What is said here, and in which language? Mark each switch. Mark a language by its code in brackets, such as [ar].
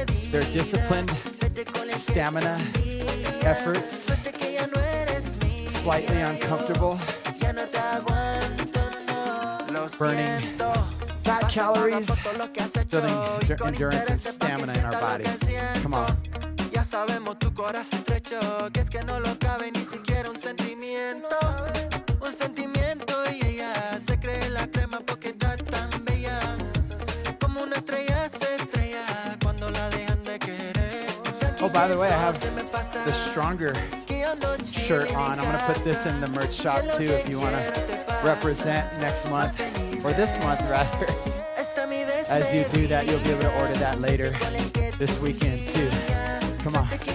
[en] They're disciplined, stamina, efforts, slightly uncomfortable, burning fat calories, building endurance and stamina in our body. Come on. [es] Sabemos tu corazón estrecho, que es que no lo cabe ni siquiera un sentimiento y ella se cree la crema porque está tan bella, como una estrella se estrella cuando la dejan de querer. [en] Oh, by the way, I have the Stronger shirt on. I'm gonna put this in the merch shop too if you wanna represent next month, or this month rather. As you do that, you'll be able to order that later this weekend too. Come on.